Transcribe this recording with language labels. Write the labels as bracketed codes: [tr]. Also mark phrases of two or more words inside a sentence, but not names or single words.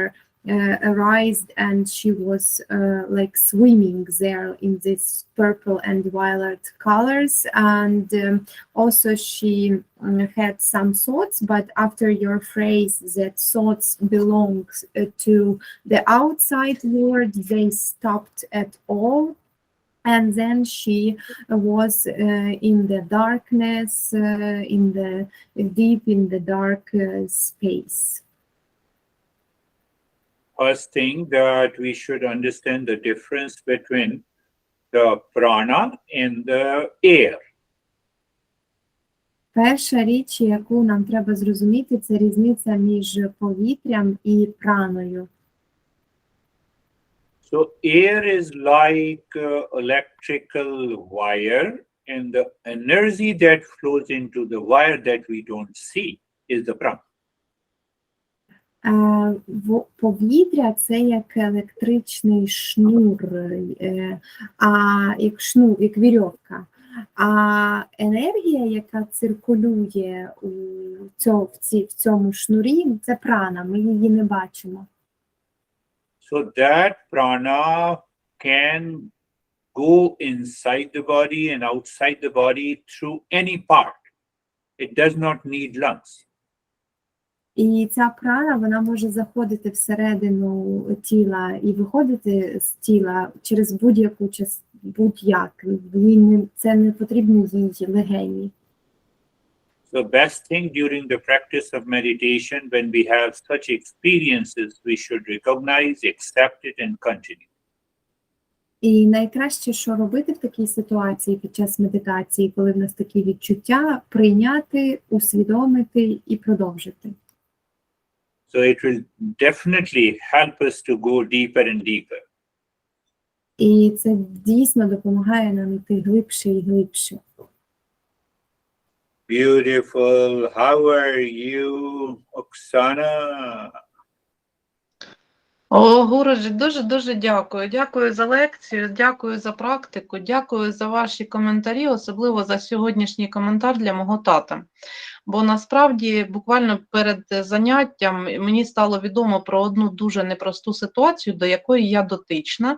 [en] arised and she was like swimming there in this purple and violet colors and also she had some thoughts but after your phrase that thoughts belong to the outside world they stopped at all and then she was in the darkness in the deep in the dark space. First thing that we should understand the difference between the prana and the air. [uk] Перша річ, яку нам треба зрозуміти, це різниця між повітрям і праною. [en] So air is like electrical wire and the energy that flows into the wire that we don't see is the prana. [uk] Повітря – це як електричний шнур, як вірьовка. А енергія, яка циркулює в цьому шнурі, це прана, ми її не бачимо. [en] So that prana can go inside the body and outside the body through any part. It does not need lungs. [uk] І ця прана, вона може заходити всередину тіла і виходити з тіла через будь-яку будь-як. Це не потрібно їй легені. [en] So best thing during the practice of meditation, when we have such experiences, we should recognize, accept it and continue. [uk] І найкраще, що робити в такій ситуації під час медитації, коли в нас такі відчуття, прийняти, усвідомити і продовжити. [en] So it will definitely help us to go deeper and deeper. [uk] І це дійсно допомагає нам йти глибше і глибше. [en] Beautiful. How are you, Oksana? [uk] О, Гурджі, дуже дякую. Дякую за лекцію, дякую за практику, дякую за ваші коментарі, особливо за сьогоднішній коментар для мого тата. Бо насправді буквально перед заняттям мені стало відомо про одну дуже непросту ситуацію, до якої я дотична.